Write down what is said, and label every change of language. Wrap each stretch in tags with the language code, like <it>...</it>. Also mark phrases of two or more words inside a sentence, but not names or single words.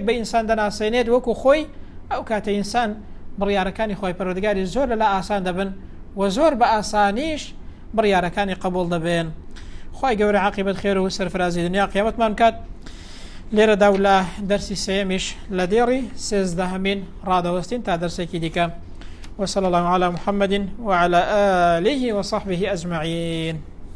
<ckb>بە ئینسان دەناسێنێت وەکو خۆی ئەو کاتە ئینسان بڕیارەکانی خوای پەروەردگاری زۆر لەلا ئاسان دەبن و زۆر بە ئاسانیش بڕیارەکانی قبول دەبێن خوای گەورە عاقبەت خێر و سەرفرازی دنیا قیامەتمان کات لێرەدا و لە دەرسی سێمیش لە دێڕی سێزدەهەمین ڕادەوەستین تا دەرسێکی دیکە</ckb> <ar>وصلى الله على محمد وعلى آله وصحبه أجمعين.</ar>